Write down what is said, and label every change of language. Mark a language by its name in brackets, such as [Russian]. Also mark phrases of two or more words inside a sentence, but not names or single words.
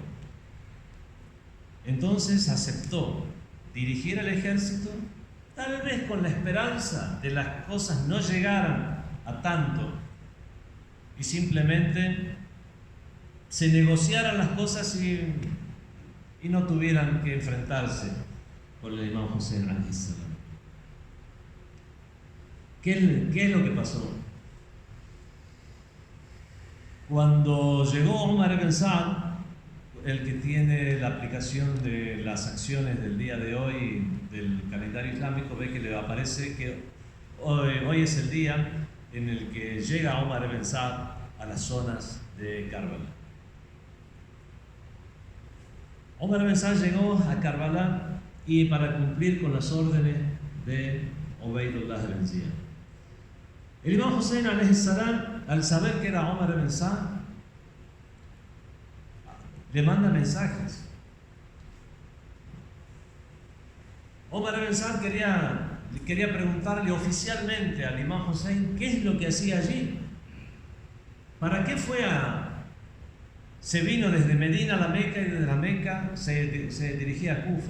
[Spanish] Entonces aceptó dirigir el ejército, tal vez con la esperanza de las cosas no llegaran a tanto y simplemente se negociaran las cosas y no tuvieran que enfrentarse con el imam Hussein [Arabic] عليه السلام. [Spanish] ¿Qué es lo que pasó? Cuando llegó Omar ibn Saad, el que tiene la aplicación de las acciones del día de hoy del calendario islámico, ve que le aparece que hoy es el día en el que llega Omar ibn Saad a las zonas de Karbala. Omar ibn Saad llegó a Karbala y para cumplir con las órdenes de Ubaydullah ibn Ziyad. El imam Hussein [Arabic] عليه السلام, [Spanish] al saber que era Omar ibn Saad, le manda mensajes. Omar ibn Saad quería preguntarle oficialmente al imam Hussein qué es lo que hacía allí. ¿Para qué se vino desde Medina a la Meca y desde la Meca se dirigía a Kufa?